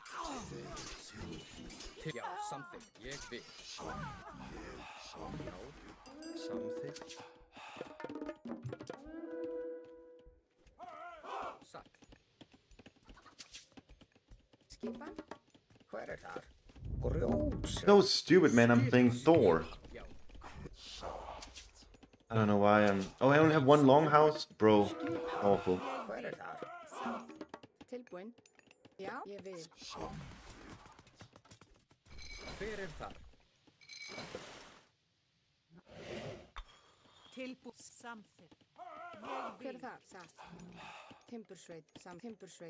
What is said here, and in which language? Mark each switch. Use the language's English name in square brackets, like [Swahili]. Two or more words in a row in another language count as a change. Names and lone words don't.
[Icelandic] Já, samþykkt. Ég vil. Já. Samþykkt. Satt. Skipan? Hver þar? Grjóts. [English] So stupid, man. I'm playing Thor. [Icelandic] Já. [English] I don't know why I'm... Oh, I only have one longhouse? Bro. Awful. [Icelandic] Hver þar? Tilbúin. Já, ég vil. Fyrir þar. Tilbúin. Samþykkt. Hver það? Satt. Timbursveit. Timbursveit.